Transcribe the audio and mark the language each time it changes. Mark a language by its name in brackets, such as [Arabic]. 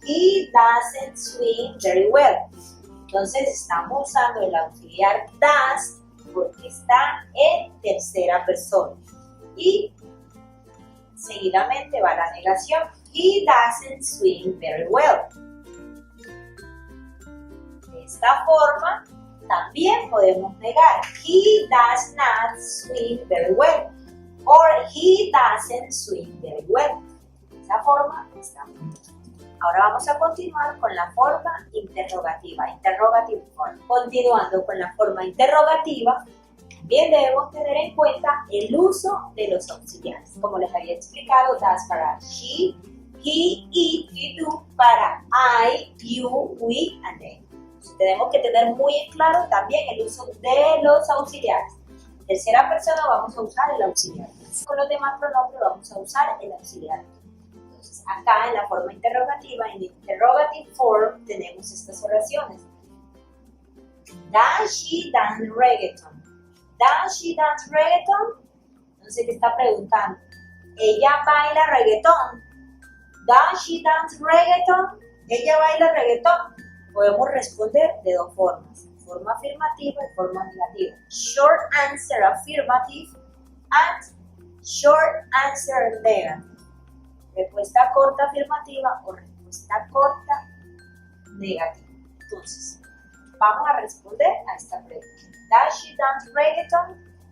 [English] He doesn't swim very well. [Spanish] Entonces estamos usando el auxiliar does porque está en tercera persona. Y seguidamente va la negación. [English] He doesn't swim very well. [Spanish] De esta forma también podemos negar. [English] He does not swim very well. Or he doesn't swim very well. [Spanish] De esa forma estamos. Ahora vamos a continuar con la forma interrogativa, [English] interrogative form. [Spanish] Continuando con la forma interrogativa, también debemos tener en cuenta el uso de los auxiliares. Como les había explicado, does para she, he, it y do para [English] I, you, we and they. [Spanish] Entonces, tenemos que tener muy en claro también el uso de los auxiliares. En tercera persona vamos a usar el auxiliar. Con los demás pronombres vamos a usar el auxiliar. Entonces, acá en la forma interrogativa, en [English] interrogative form, [Spanish] tenemos estas oraciones. [English] Does she dance reggaeton? Does she dance reggaeton? [Spanish] Entonces, ¿qué está preguntando? ¿Ella baila reggaetón? [English] Does she dance reggaeton? [Spanish] ¿Ella baila reggaetón? Podemos responder de dos formas. Forma afirmativa y forma negativa. [English] Short answer affirmative and short answer negative. [Spanish] Respuesta corta afirmativa o respuesta corta negativa. Entonces, vamos a responder a esta pregunta. [English] Does she dance reggaeton?